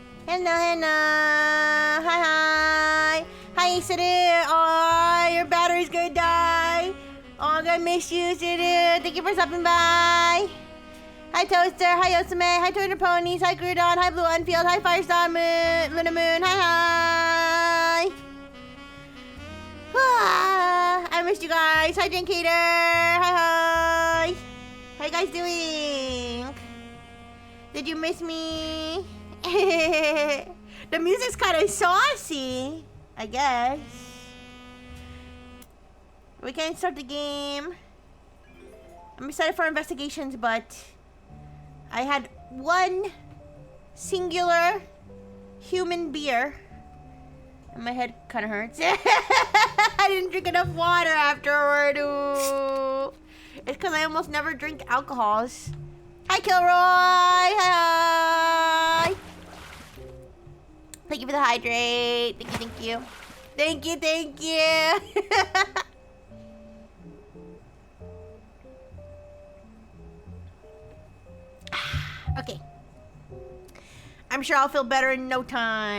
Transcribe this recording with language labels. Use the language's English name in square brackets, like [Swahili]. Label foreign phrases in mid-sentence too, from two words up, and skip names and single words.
[English] Hello, hello. Hi, hi. Hi, Suru. Oh, your battery's gonna die. Oh, I'm gonna miss you, Suru. Thank you for stopping by. Hi, Toaster. Hi, Yosame. Hi, Twitter Ponies. Hi, Grudon. Hi, Blue Unfield. Hi, Firestar Moon. Luna Moon. Hi, hi. I missed you guys. Hi, Jinkater. Hi, hi. How you guys doing? Did you miss me? The music's kind of saucy, I guess. We can start the game. I'm excited for investigations, but I had one singular human beer and my head kind of hurts. I didn't drink enough water afterward. Ooh. It's because I almost never drink alcohols. Hi, Kilroy. Hi. Thank you for the hydrate. Thank you, thank you. Thank you, thank you. Okay. I'm sure I'll feel better in no time.